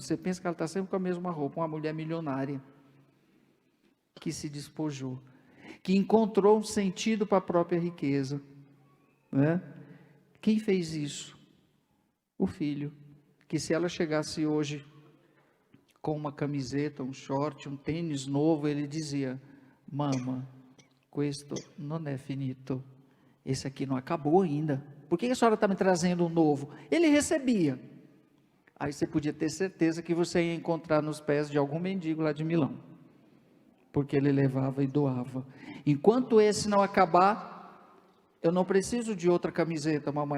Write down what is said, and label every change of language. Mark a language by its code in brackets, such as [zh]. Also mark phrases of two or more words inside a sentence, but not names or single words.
[pt] Você pensa que ela está sempre com a mesma roupa, uma mulher milionária, que se despojou, que encontrou um sentido para a própria riqueza, né? Quem fez isso? O filho, que se ela chegasse hoje com uma camiseta, um short, um tênis novo, ele dizia: [it] Mama, questo non è finito. [pt] Esse aqui não acabou ainda. Por que a senhora está me trazendo um novo? Ele recebia. Aí você podia ter certeza que você ia encontrar nos pés de algum mendigo lá de Milão, porque ele levava e doava. Enquanto esse não acabar, eu não preciso de outra camiseta, mamãe.